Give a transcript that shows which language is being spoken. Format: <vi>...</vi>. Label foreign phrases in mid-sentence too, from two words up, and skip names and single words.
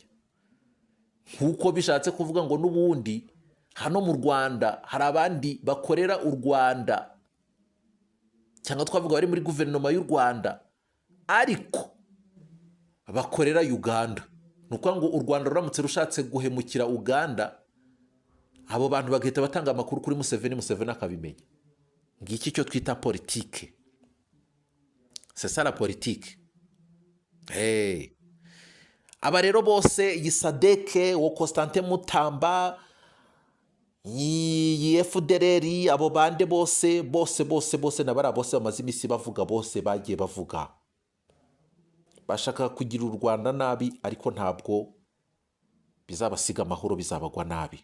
<rw>Nk'uko bishatse kuvuga ngo n'ubundi hano mu Rwanda hari abandi bakorera u Rwanda, cyangwa twavuga bari muri guverinoma y'u Rwanda ariko bakorera Uganda. Ni ukuvuga ngo u Rwanda ruramutse rushatse guhemukira Uganda, abo bantu bagahita batanga amakuru kuri Museveni, Museveni akabimenya. Ngiki cyo twita politike.</rw> <fr>C'est ça la politique.</fr> <rw>Aba rero bose, iyi Sadeke, wo Constantin Mutamba, iyi FDLR, abo bande bose nabara bose bamaze imisi bavuga, bose bagiye bavuga bashaka kugira u Rwanda nabi, ariko ntabwo bizabasiga amahoro, bizabagwa nabi.</rw>